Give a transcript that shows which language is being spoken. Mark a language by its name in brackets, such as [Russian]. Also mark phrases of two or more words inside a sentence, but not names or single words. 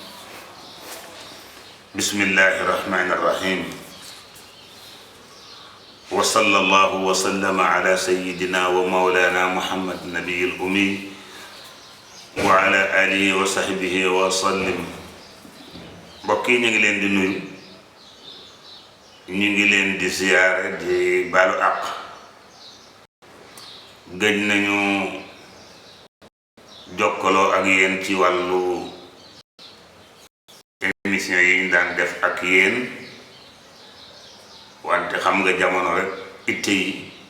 [Arabic] بسم الله الرحمن الرحيم وصلى الله وسلم على سيدنا ومولانا محمد النبي الأمي وعلى آله وصحبه وسلم. [Wolof] بكي ñu ngi leen di nuyu ñu ngi leen di ziyaare di balu àq gëj nañu jokkaloo ak yéen ci wàllu émission yi ñu daan def ak yéen wante xam nga jamono rek itte yi